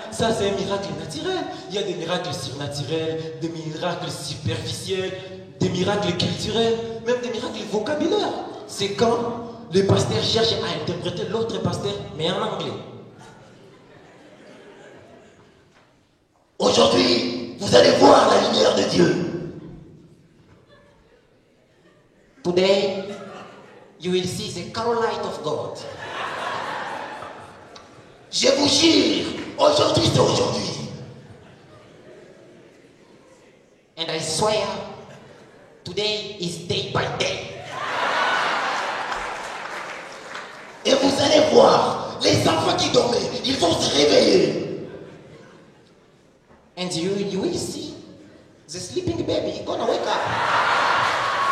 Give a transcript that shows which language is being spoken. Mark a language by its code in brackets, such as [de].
[fr] Ça, c'est un miracle naturel. Il y a des miracles surnaturels, des miracles superficiels, des miracles culturels, même des miracles vocabulaires. C'est quand le pasteur cherche à interpréter l'autre pasteur, mais en anglais. Aujourd'hui, vous allez voir la lumière de Dieu. [en] Today, you will see the color light of God. [fr] Je vous jure, aujourd'hui c'est aujourd'hui. [en] And I swear, today is day by day. [fr] Et vous allez voir, les enfants qui dormaient, ils vont se réveiller. [en] And you will see, the sleeping baby gonna wake up.